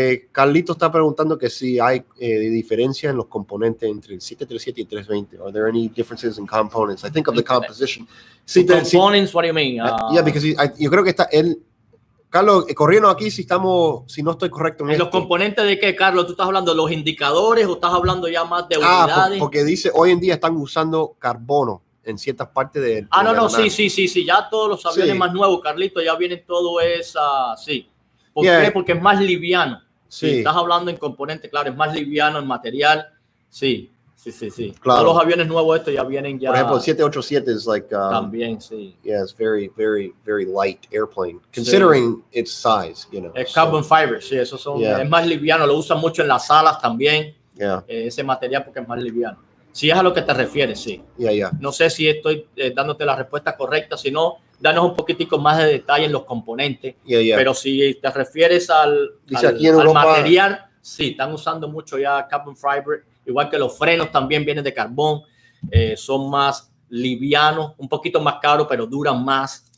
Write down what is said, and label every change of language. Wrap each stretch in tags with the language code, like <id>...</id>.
<es>Carlito está preguntando que si hay diferencia en los componentes entre el 737 y el 320.</es> <en>Are there any differences in components? I think of the composition. Components, what do you mean? Yeah, because</en> <es>yo creo que está él. Carlos, corriendo aquí si no estoy correcto. ¿En los componentes de qué, Carlos? ¿Tú estás hablando de los indicadores o estás hablando ya más de unidades? Porque dice hoy en día están usando carbono en ciertas partes de sí, ya todos los aviones más nuevos, Carlito, ya vienen todo sí. ¿Por qué? Porque es más liviano. Sí. Estás hablando en componentes, claro, es más liviano en material. Sí. Claro. Todos los aviones nuevos estos ya vienen ya. Por ejemplo, el 787 es like también, sí.</es> <en>Yeah, it's very, very, very light airplane considering its size, you know.</en> <es>Es carbon fiber, sí, esos son es más liviano, lo usan mucho en las salas también. Ese material porque es más liviano. Si es a lo que te refieres, sí. No sé si estoy dándote la respuesta correcta, si no, danos un poquitico más de detalle en los componentes. Pero si te refieres al material, sí, están usando mucho ya carbon fiber, igual que los frenos también vienen de carbón, son más livianos, un poquito más caros, pero duran más.</es>